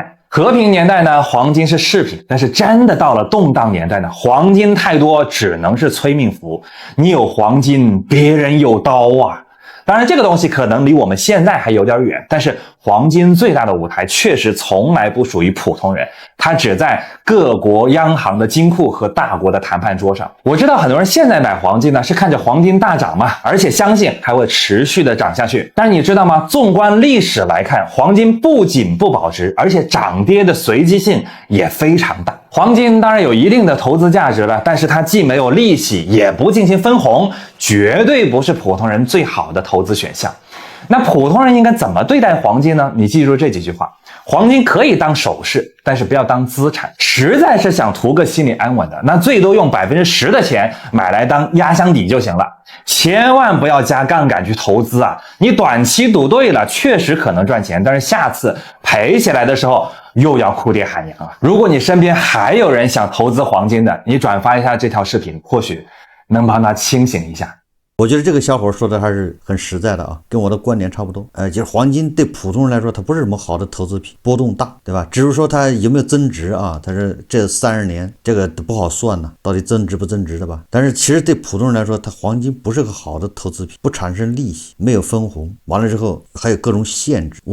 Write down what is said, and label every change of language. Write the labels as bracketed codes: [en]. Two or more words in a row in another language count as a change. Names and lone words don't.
[zh] 和平年代呢，黃金是飾品，但是真的到了动盪年代呢，黄金太多只能是催命符。你有黄金，別人有刀啊。當然，這個東西可能離我們現在還有點遠，但是黃金最大的舞台確實從來不屬於普通人，它只在各國央行的金庫和大國的談判桌上。我知道很多人現在買黃金呢，是看着黄金大漲嘛，而且相信還會持續的漲下去。但是你知道嗎？縱觀歷史來看，黃金不僅不保值，而且漲跌的隨機性也非常大。黄金當然有一定的投資價值了，但是它既没有利息，也不进行分紅，絕對不是普通人最好的投資選項。那普通人應該怎麼對待黃金呢？你記住這幾句話：黃金可以當首飾，但是不要當資產。實在是想圖個心理安穩的，那最多用10%的錢買來當壓箱底就行了，千萬不要加槓桿去投資啊！你短期賭對了，確實可能賺錢，但是下次賠起來的時候又要哭爹喊娘了。如果你身邊還有人想投資黃金的，你轉發一下這條視頻，或許能幫他清醒一下。我覺得這個小伙說的還是很實在的啊，跟我的觀點差不多。就是黃金對普通人來說，它不是什麼好的投資品，波動大，對吧？只是說它有沒有增值啊？它是這30年這個都不好算呢，到底增值不增值的吧？但是其實對普通人來說，它黃金不是個好的投資品，不產生利息，沒有分紅，完了之後還有各種限制。